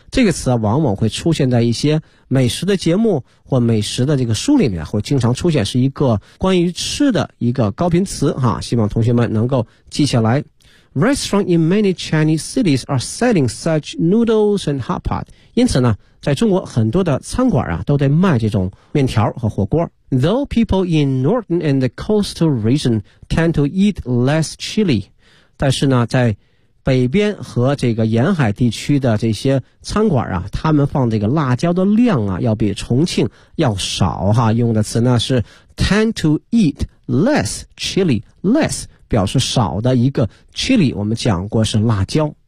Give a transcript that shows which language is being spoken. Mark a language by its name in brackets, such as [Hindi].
[Chinese] 这个词、啊、往往会出现在一些美食的节目或美食的这个书里面，会经常出现，是一个关于吃的一个高频词哈，希望同学们能够记下来。 [English] Restaurants in many Chinese cities are selling such noodles and hot pot. [Chinese] 因此呢，在中国很多的餐馆啊，都在卖这种面条和火锅。 [English] Though people in northern and the coastal region tend to eat less chili. [Chinese] 但是呢，在北边和这个沿海地区的这些餐馆啊，他们放这个辣椒的量啊，要比重庆要少哈。用的词呢是 [English] tend to eat less chili, less. [Chinese] 表示少的一个 chili, 我们讲过是辣椒。